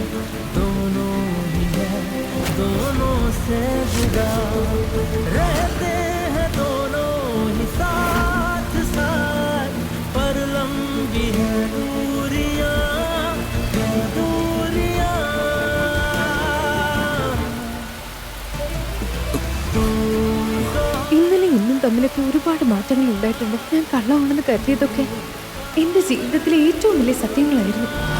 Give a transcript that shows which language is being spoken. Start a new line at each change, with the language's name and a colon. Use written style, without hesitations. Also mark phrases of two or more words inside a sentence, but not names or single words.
Hindi: दोनों ही है, दोनों से जुदा, रहते हैं दोनों ही साथ साथ, पर लंबी है दूरियां, ये दूरियां.
Malayalam: ഇന്നലെ ഇന്നും തമ്മിലൊക്കെ ഒരുപാട് മാറ്റങ്ങൾ ഉണ്ടായിട്ടുണ്ട്. ഞാൻ കള്ളമാണെന്ന് കരുതിയതൊക്കെ എന്റെ ജീവിതത്തിലെ ഏറ്റവും വലിയ സത്യങ്ങളായിരുന്നു.